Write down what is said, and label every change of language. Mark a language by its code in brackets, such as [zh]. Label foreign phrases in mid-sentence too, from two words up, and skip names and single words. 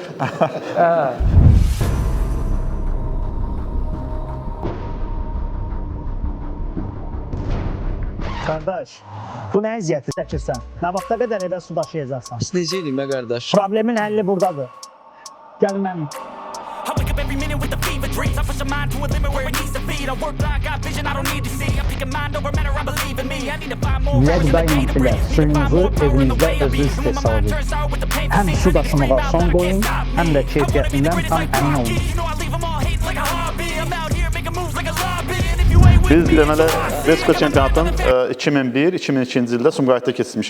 [az] Qardaş, bu nə əziyyəti çəkirsən? Nə vaxta qədər evə su daşıyacaqsan? Necə eləyim qardaş? Problemin həlli buradadır. Gəl mənim. [en] I wake up every minute with the fever dreams. I push my mind to a limit where it needs to feed. I work blind, got vision I don't need to see. I'm thinking mind over matter, I believe in me. I need to find more [az] Niyə [en] hours in the day to breathe. [az] suyunuzu evinizdə özünüz istehsal edin. Həm su daşımağa son qoyun, həm də keyfiyyətindən tam əmin olun. Biz deməli Respublika çempionatının 2001-2002-ci ildə Sumqayıtda keçmişik.